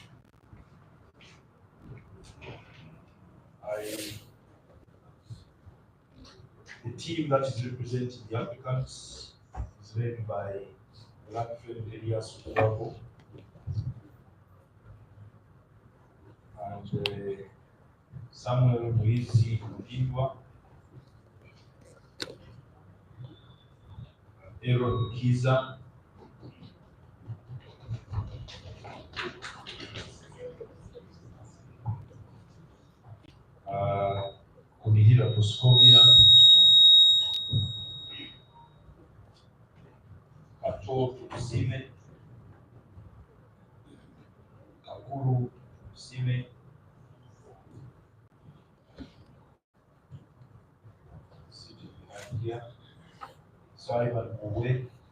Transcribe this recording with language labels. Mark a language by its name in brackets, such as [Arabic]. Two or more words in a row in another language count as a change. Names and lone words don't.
[English] The team that is representing the applicants is led by Black friend Elias Uwabo and Samuel Moizi Mudindwa, Aaron Kizza, Kunihira Boscovia, Kato Tusime, Kakuru Tusime, Simon Owe,